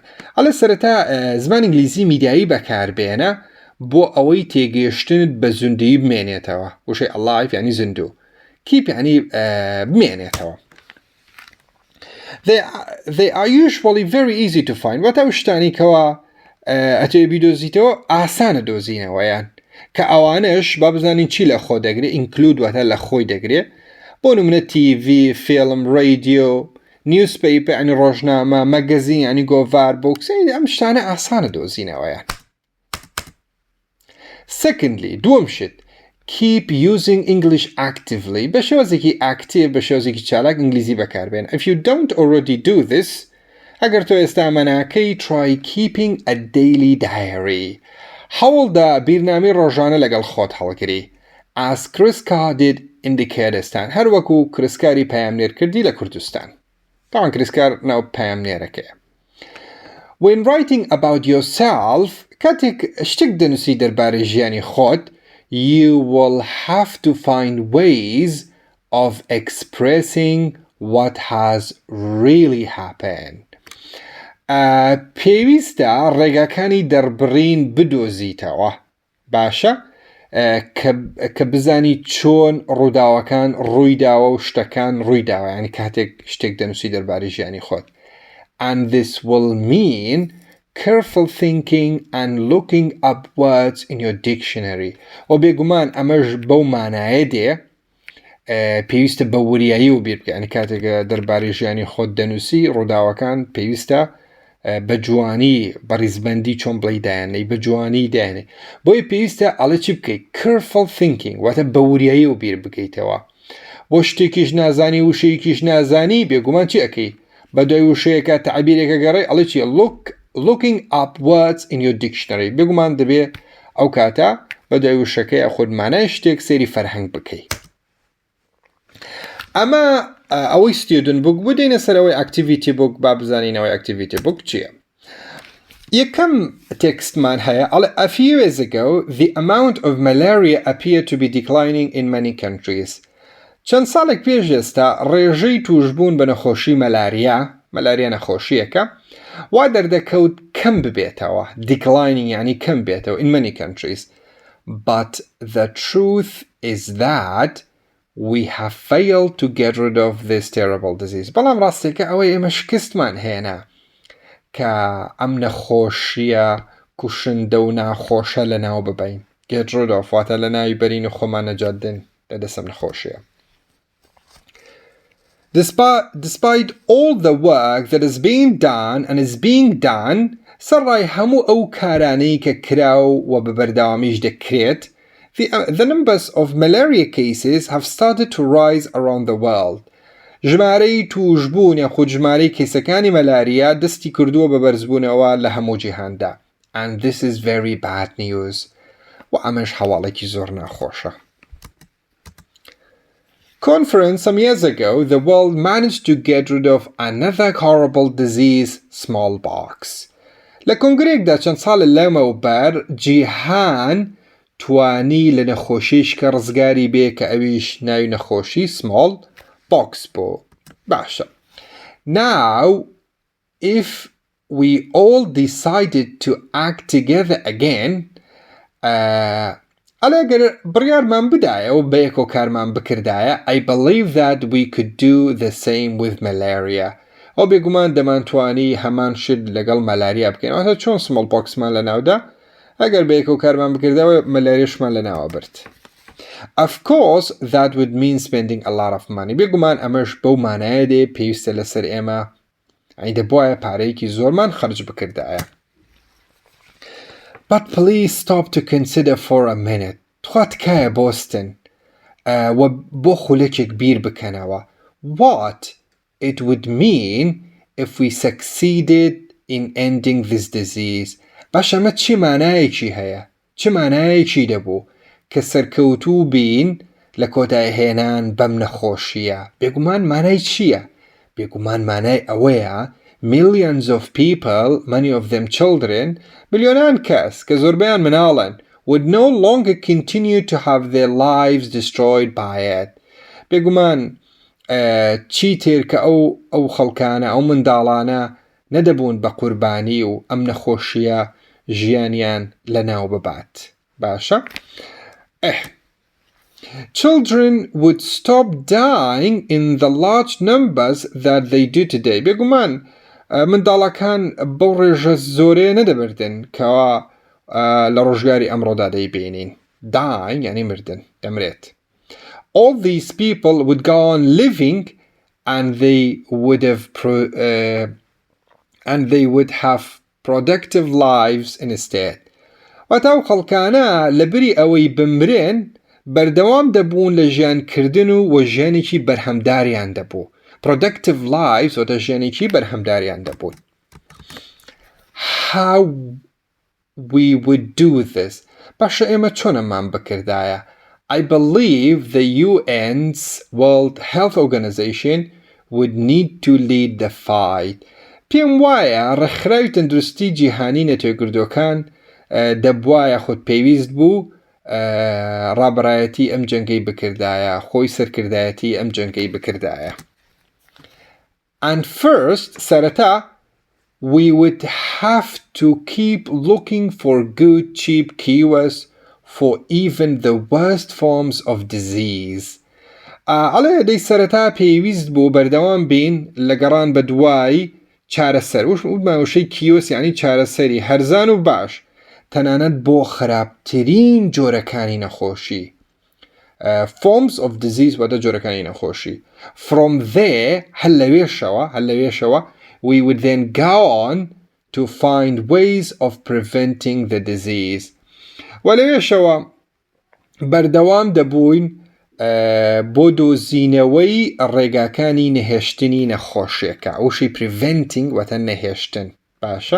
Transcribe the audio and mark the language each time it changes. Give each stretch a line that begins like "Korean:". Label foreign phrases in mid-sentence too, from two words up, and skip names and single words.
Central Kurdish: ئەڵێ سەرەتا زمان ئینگلیزی میدیایی بەکاربێنە بۆ ئەوەی تێگەیشتنت بە زوندوی بمێنێتەوە. وشەی alive یعنی زیندوو. Keep یعنی بمێنێتەوە.
English: They are usually very easy to find.
Central Kurdish: واتە ئەو شتانی کەوا ئەتوێ بیدۆزیتەوە ئاسانە دۆزینەوەیان کە ئەوانش با بزانین چی لە خۆ دەگرێت ئینکلود واتە لە خۆی دەگرێت بۆ نمونە TV، فیلم، رادیۆ، نیوزپیپر یعنی ڕۆژنامە، مەگەزین یعنی گۆڤار، بۆکس ئەم شتانە ئاسانە دۆزینەوەیان. Secondly, دووەم شت
English: keep using English actively
Central Kurdish: بە شێوەزێکی ئاکتیڤ بە شێوەزێکی چالاک ئینگلیزی بەکاربێن.
English: If you don't already do this
Central Kurdish: ئەگەر تۆ ئێستا ئەمەناکەی
English: try keeping a daily diary.
Central Kurdish: هەوڵدا بیرنامەی ڕۆژانە لەگەڵ خۆت هەڵگری.
English: As Chris did in the Kurdistan
Central Kurdish: هەر وەکو کرسکاری پەیامنێر کردی لە کوردستان. طبعا کریسکار ناو پایامنێرەکەیە.
English: When writing about yourself
Central Kurdish: کاتێک شتێک دەنووسی دەربارەی ژیانی خۆت
English: you will have to find ways of expressing what has really happened.
Central Kurdish: پێویستە ڕێگاکانی دەربڕین بدۆزیتەوە باشە کە بزانی چۆن ڕووداوەکان ڕوویداوە و شتەکان ڕوویداوە یعنی کاتێک شتێک دەنووسی دەربارەی ژیانی خۆت.
English: And this will mean careful thinking and looking up words in your dictionary.
Central Kurdish: و بێگومان ئەمەش بەو مانایە دێ پێویستە بە وریایی و بیر بکە یعنی کاتێک دەربارەی ژیانی خۆت دەنووسی ڕووداوەکان پێویستە بە جوانی بە ڕیزبەندی چۆن بڵی دایانەی بە جوانی دایانێ بۆی پێویستە ئەڵە چی بکەیت
English: careful thinking
Central Kurdish: واتە بە وریایی و بیر بکەیتەوە بۆ شتێکیش نازانی وشەیەکیش نازانی بێگومان چی ئەەکەی بە دوای وشەیەکە تعبیرێکە گەڕێ ئەڵە چی
English: looking up words in your dictionary
Central Kurdish: بێگومان دەبێ ئەو کاتە بە دوای وشەکەی خۆت مانای شتێک سێری فەرهەنگ بکەیت. ئەمە ئەوەی
English: student book
Central Kurdish: بوو دێنە سەرەوەی
English: activity book
Central Kurdish: با بزانینەوەی
English: activity book
Central Kurdish: چییە. یەکەم تێکستمان هەیە ئەڵێ
English: a few years ago the amount of malaria appeared to be declining in many countries.
Central Kurdish: چەند ساڵێک پێش ئێستا ڕێژەی توشبوون بە نەخۆشی مەلاریا نەخۆشیەکە وا دەردەکەوت کەم ببێتەوە declining یعنی کەم بێتەوە
English: in many countries. But the truth is that we have failed to get rid of this terrible disease.
Central Kurdish: بەڵام ڕاستێکە ئەوەی ئێمە شکستمان هێنا کە ئەم نەخۆشیە کوشندە و ناخۆشە لەناو ببین.
English: Get rid of
Central Kurdish: واتە لە ناوی بەرین و خۆمان نەجاتدن لە دەسەم نەخۆشیە.
English: Despite all the work that is being done and is being done
Central Kurdish: سەرڕای هەموو ئەو کارانەی کە کراو و بە بەردەوامیش دەکرێت
English: the numbers of malaria cases have started to rise around the world.
Central Kurdish: ژمارەی توشبوون یاخود ژمارەی کەیسەکانی مەلاریا دەستی کردووە بە بەرزبوونەوە لە هەموو جیهاندا.
English: And this is very bad news.
Central Kurdish: و ئەمەش هەواڵێکی زۆر ناخۆشە.
English: Conference some years ago, the world managed to get rid of another horrible disease, smallpox.
Central Kurdish: لە کۆنگرێکدا چەند ساڵ لەمەوبەر جیهان توانی لە نەخۆشیش کە ڕزگاری بێ کە ئەویش ناوی نەخۆشی smallpox بۆ باشە.
English: Now, if we all decided to act together again,
Central Kurdish: ئەگەر بڕیارمان بدایە و بەیەکۆ کارمان بکردایە
English: I believe that we could do the same with malaria.
Central Kurdish: ئەو بێگومان دەمانتوانی هەمان شت لەگەڵ مەلاریا بکەین واتە چۆن smallpoxمان لەناودا ئەگەر بەیەکۆ کارمان بکردەوە مەلاریاشمان لەناوە برد.
English: Of course that would mean spending a lot of money.
Central Kurdish: بێگومان ئەمەش بەو مانایە دێ پێویستە لەسەر ئێمە دەبوایە پارەیەکی زۆرمان خەرج بکردایە.
English: But please stop to consider for a minute.
Central Kurdish: تخوا تکایە بۆستن و بۆ خولەکێک بیر بکەنەوە.
English: What it would mean if we succeeded in ending this disease.
Central Kurdish: باش ئەمە چی مانایەکی هەیە؟ چ مانایەکی دەبوو کە سەرکەوتوو بین لە کۆتایهێنان بەم نەخۆشیە؟ بێگومان مانای چییە؟ بێگومان مانای ئەوەیە
English: millions of people, many of them children,
Central Kurdish: ملیۆنان کەس کە زۆربەیان مناڵن
English: would no longer continue to have their lives destroyed by it.
Central Kurdish: بێگومان چیتر کە ئەو خەڵکانە ئەو منداڵانە نەدەبوون بە قوربانی و ئەم نەخۆشیە ژیانیان لەناو ببات. باشە؟
English: Children would stop dying in the large numbers that they do today.
Central Kurdish: بێگومان منداڵەکان بەو ڕێژە زۆرەیە نەدەبردن کەوا لە ڕۆژگاری ئەمڕۆدا دەیبینین. Dying یعنی مردن دەمرێت.
English: All these people would go on living and they would have productive lives instead.
Central Kurdish: واتاو خەڵکانە لەبری ئەوەی بمرێن بەردەوام دەبوون لە ژیانکردن و ژیانێکی بەرهەمداریان دەبوو.
English: productive lives
Central Kurdish: واتە ژیانێکی بەرهەمداریان دەبوون.
English: How we would do this.
Central Kurdish: باشە ئێمە چۆنەمان بکردایە؟
English: I believe the UN's World Health Organization would need to lead the fight.
Central Kurdish: پێم وایە ڕێکخراوی تەندروستی جیهانی نەتۆگردوەکان دەبوایە خۆت پێویست بوو ڕابڕایەتی ئەم جەنگەی بکردایە خۆی سەرکردایەتی ئەم جەنگەی بکردایە.
English: And first سەرەتا we would have to keep looking for good cheap cures for even the worst forms of disease.
Central Kurdish: ئەڵێ دەی سەرەتا پێویست بوو بەردەوام بین لە گەڕان بە دوای چارەسەر وشەی کیۆس یعنی چارەسەری هەرزان و باش تەنانەت بۆ خراپترین جۆرەکانی نەخۆشی.
English: Forms of disease
Central Kurdish: واتە جۆرەکانی نەخۆشی.
English: From there
Central Kurdish: هەل لەوێشەوە
English: we would then go on to find ways of preventing the disease.
Central Kurdish: و لەوێشەوە بەردەوام دەبووین بۆ دۆزینەوەی ڕێگاکانی نەهێشتنی نەخۆشیەکە وشی preventing واتە نەهێشتن باشە.